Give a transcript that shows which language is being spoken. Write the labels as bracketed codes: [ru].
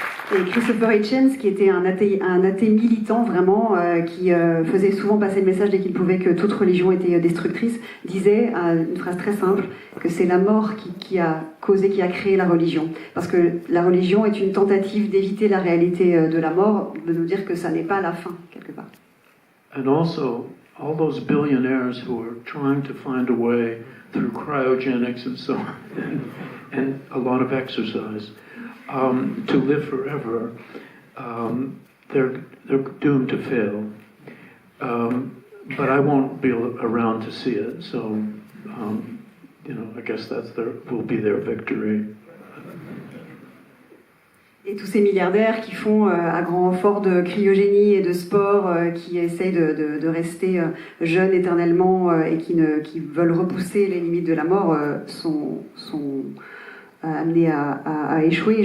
[fr] Et Christopher Hitchens, qui était un athée militant vraiment, qui faisait souvent passer le message dès qu'il pouvait que toute religion était destructrice, disait une phrase très simple, que c'est la mort qui a créé la religion. Parce que la religion est une tentative d'éviter la réalité de la mort, de nous dire que ça n'est pas la fin, quelque part. [en] And also, all those billionaires who are trying to find a way through cryogenics and so on, and a lot of exercise, to live forever, they're doomed to fail. But I won't be around to see it, so I guess will be their victory. [fr] Et tous ces milliardaires qui font à grand renfort de cryogénie et de sport, qui essayent de rester jeunes éternellement et qui veulent repousser les limites de la mort, sont amenés à échouer.